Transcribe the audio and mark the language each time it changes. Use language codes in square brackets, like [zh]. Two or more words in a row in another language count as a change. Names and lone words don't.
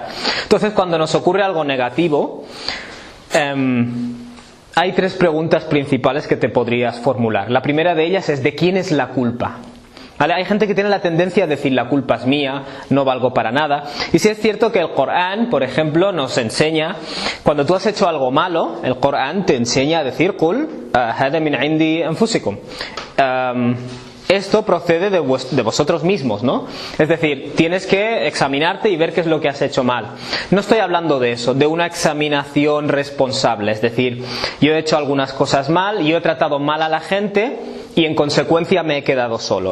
[es] Entonces, cuando nos ocurre algo negativo, hay tres preguntas principales que te podrías formular. La primera de ellas es: ¿de quién es la culpa? ¿Vale? Hay gente que tiene la tendencia a decir la culpa es mía, no valgo para nada. Y sí es cierto que el Corán, por ejemplo, nos enseña, cuando tú has hecho algo malo, el Corán te enseña a decir [ar] قل هذا من عند أنفسكم. [es] Esto procede de vosotros mismos, ¿no? Es decir, tienes que examinarte y ver qué es lo que has hecho mal. No estoy hablando de eso, de una examinación responsable. Es decir, yo he hecho algunas cosas mal, yo he tratado mal a la gente y en consecuencia me he quedado solo.